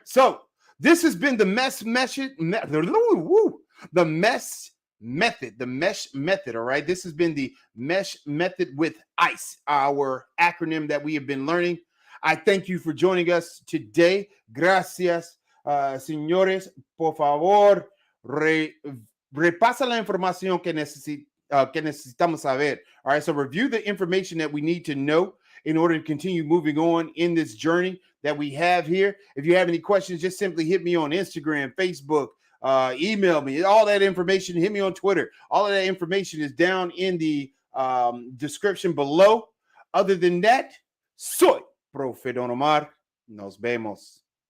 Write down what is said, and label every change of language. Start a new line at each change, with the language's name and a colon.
English: So this has been the mesh method. The mesh method. All right. This has been the mesh method with ICE, our acronym that we have been learning. I thank you for joining us today.
Spanish: Gracias, señores. Por favor, repasa la información que necesitamos saber.
English: All right. So review the information that we need to know in order to continue moving on in this journey that we have here. If you have any questions, just simply hit me on Instagram, Facebook, email me, all that information, hit me on Twitter. All of that information is down in the description below. Other than that, soy Profe Don Omar. Nos vemos.